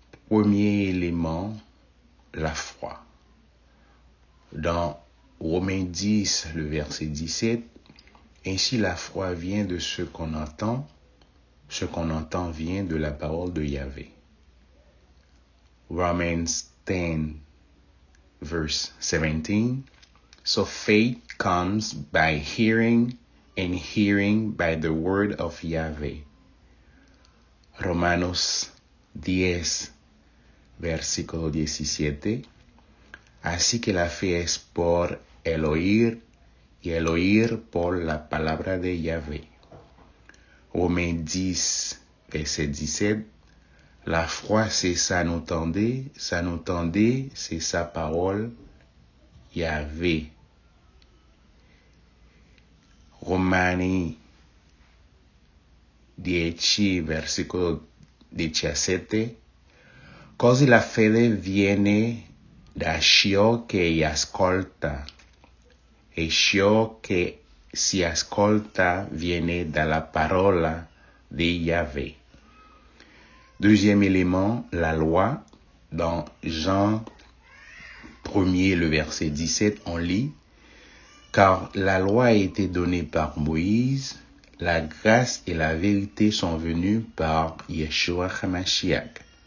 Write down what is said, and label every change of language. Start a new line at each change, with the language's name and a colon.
French: Premier élément, la foi. Dans Romains 10, le verset 17, ainsi la foi vient de ce qu'on entend vient de la parole de Yahvé.
English: Romans 10, verse 17, so faith comes by hearing, and hearing by the word of Yahvé.
Spanish: Romanos 10, versículo 17, así que la fe es por el oír, y el oír por la palabra de Yahvé.
French: Romains 10, verset 17, la foi c'est ça nous tendez, c'est sa parole, Yahvé.
Italian: Romani 10, versículo 17, così la fede viene da ciò che ascolta, e ciò che si ascolta viene dalla parola di Yahvé.
French: Deuxième élément, la loi. Dans Jean 1er, le verset 17, on lit, car la loi a été donnée par Moïse, la grâce et la vérité sont venues par Yeshua HaMashiach.